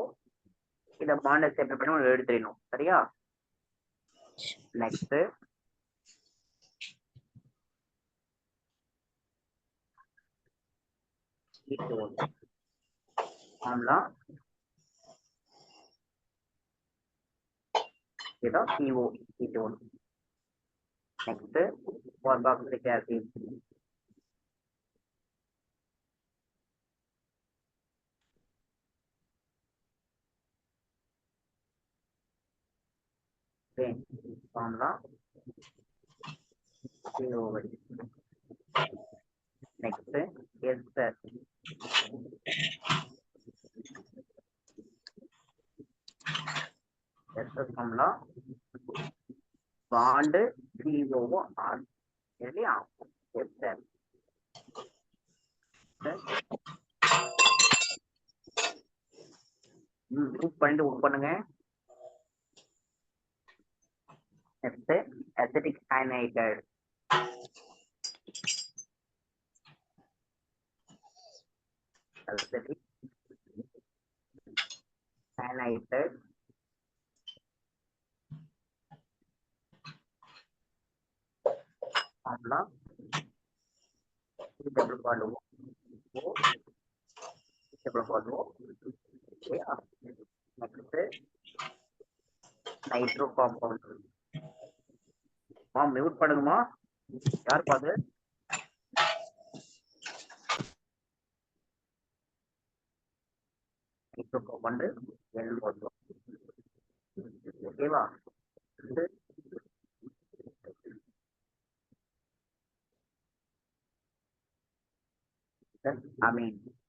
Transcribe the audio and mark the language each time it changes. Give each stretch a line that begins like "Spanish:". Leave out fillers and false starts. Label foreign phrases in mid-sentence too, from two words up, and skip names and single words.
Tamil: இதை பாண்டை செப்பரேட் பண்ணி உங்களுக்கு எடுத்து தெரியணும், சரியா?
English: next ketone formula
Tamil: இதான் CO கீட்டோன்.
English: next carboxylic acid. Okay, formula COH. Next ester. Ester formula bond COR. இல்லையா?
Tamil: ester. குரூப் பண்ணிட்டு ஒர்க் பண்ணுங்க.
English: next acetic anhydride. acetic anhydride formula double bond O double bond O. Okay, next nitro compound.
Tamil: மியூட் பண்ணுங்கம்மா. யார் பாது?
English: nitro compound NO2.
Tamil: ஓகேவா? amine.